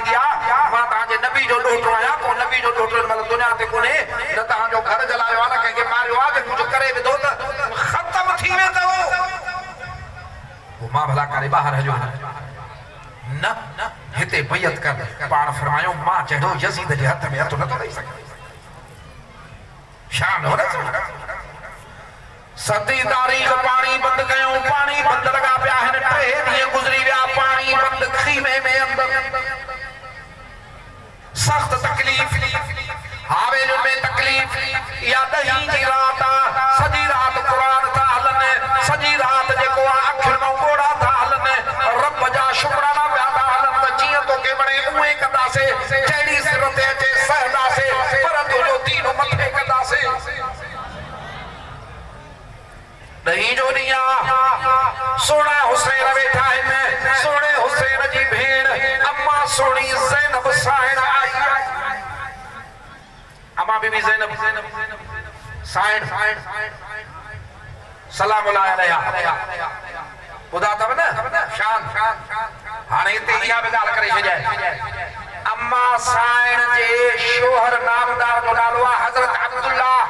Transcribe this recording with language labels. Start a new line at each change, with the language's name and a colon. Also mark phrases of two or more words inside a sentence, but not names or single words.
Sindhi: दिया मां तव्हांजे नबी जो ॾोटो आहियां पोइ नबी जो ॾोटो मतलब दुनिया ते कोन्हे न तव्हांजो घर जलायो आहे न कंहिंखे मारियो आहे कि कुझु करे विधो त ख़तम थी वेंदो पोइ मां भला करे ॿाहिरि हलियो न हिते बैयत कर पाण फरमायो मां चढ़ो यज़ीद जे हथ में हथ नथो ॾेई सघां शान हो न सती तारीख़ पानी बंद कयो पानी बंद लगा पिया आहिनि 3 ॾींहं गुज़री विया पानी बंद खीमे में अंदर सख्त तकलीफ़ हावेल में तकलीफ़ या ॾहीं जी रात सॼी रात क़ुरान था हलनि सॼी रात जेको अखियुनि मां ॻोड़ा था हलनि रब जा शुक्राना पिया था हलनि त जीअं तोखे वणे उहे कंदासीं जहिड़ी सिर ते अचे सहंदासीं पर तुंहिंजो दीन मथे कंदासीं नहीं जो दिया सोना हुसैन बैठा है सोने हुसैन जी भेड़ अम्मा सोनी ज़ैनब साइण आई अम्मा बीबी ज़ैनब साइण
Arabic: سلام عليها
Sindhi: बुधा तब न शान हाने इते इहा बि ॻाल्हि करे छॾिजाए अम्मा साइण जे शोहर नामदार जो नालो आहे हज़रत अब्दुल्ला